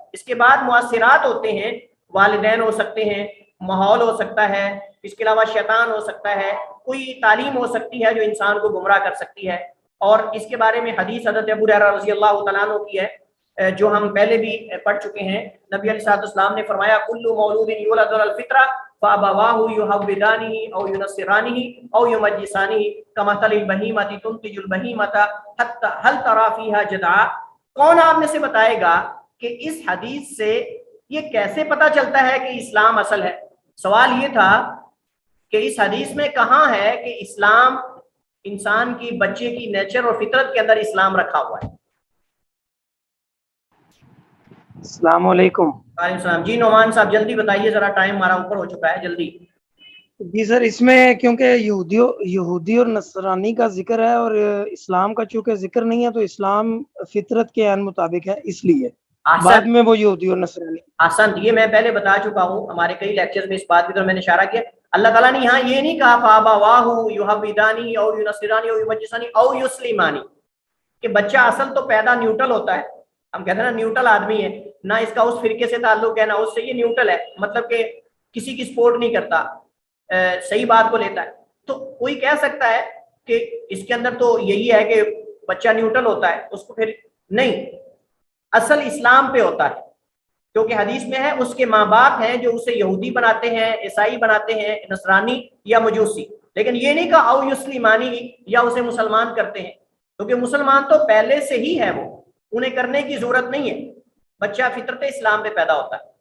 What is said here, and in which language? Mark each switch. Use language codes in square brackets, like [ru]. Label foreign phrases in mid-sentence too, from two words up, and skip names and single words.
[ur] اس کے بعد مؤثرات ہوتے ہیں، والدین ہو سکتے ہیں، ماحول ہو سکتا ہے، اس کے علاوہ شیطان ہو سکتا ہے، کوئی تعلیم ہو سکتی ہے جو انسان کو گمراہ کر سکتی ہے۔ اور اس کے بارے میں حدیث حضرت ابو ہریرہ [ar] رضی اللہ تعالیٰ عنہ [ur] کی ہے جو ہم پہلے بھی پڑھ چکے ہیں۔ نبی [ar] علیہ الصلوۃ والسلام [ur] نے فرمایا [ar] کل مولود یولد علی الفطرہ فابواہ یحودانہ او ینصرانہ او یمجسانہ کمثل البہیمۃ تنتج البہیمۃ هل تری فیہا جدعا۔ [ur] کون آپ میں سے بتائے گا کہ اس حدیث سے یہ کیسے پتہ چلتا ہے کہ اسلام اصل ہے؟ سوال یہ تھا کہ اس حدیث میں کہاں ہے کہ اسلام انسان کی بچے کی نیچر اور فطرت کے اندر اسلام رکھا ہوا ہے؟ [ar] السلام علیکم۔ وعلیکم السلام۔ [ur] جی نعمان صاحب جلدی بتائیے ذرا، ٹائم ہمارا اوپر ہو چکا ہے، جلدی۔ جی سر، اس میں کیونکہ یہودی اور نصرانی کا ذکر ہے اور اسلام کا چونکہ ذکر نہیں ہے، تو اسلام فطرت کے عین مطابق ہے، اس لیے بعد میں وہ یہودی اور نصرانی۔ آسان، یہ میں پہلے بتا چکا ہوں، ہمارے کئی لیکچرز میں اس بات کی طرف میں نے اشارہ کیا۔ [ar] اللہ تعالیٰ نے یہاں یہ نہیں کہا فَأَبَوَاهُ يُحَوِّدَانِهِ أَوْ يُنَصِّرَانِهِ أَوْ يُمَجِّسَانِهِ أَوْ يُسْلِمَانِهِ، [ur] کہ بچہ اصل تو پیدا نیوٹرل ہوتا ہے، ہم کہتے ہیں نا نیوٹرل آدمی ہے، نہ اس کا اس فرقے سے تعلق ہے نہ اس سے، یہ نیوٹرل ہے، مطلب کہ کسی کی سپورٹ نہیں کرتا، صحیح بات کو لیتا ہے۔ تو کوئی کہہ سکتا ہے کہ اس کے اندر تو یہی ہے کہ بچہ نیوٹرل ہوتا ہے، اس کو پھر نہیں، اصل اسلام پہ ہوتا ہے، کیونکہ حدیث میں ہے اس کے ماں باپ ہیں جو اسے یہودی بناتے ہیں، عیسائی بناتے ہیں، نصرانی یا مجوسی، لیکن یہ نہیں کہا [ar] او یسلمانی [ur] یا اسے مسلمان کرتے ہیں، کیونکہ مسلمان تو پہلے سے ہی ہے، وہ انہیں کرنے کی ضرورت نہیں ہے، بچہ فطرت اسلام پہ پیدا ہوتا ہے۔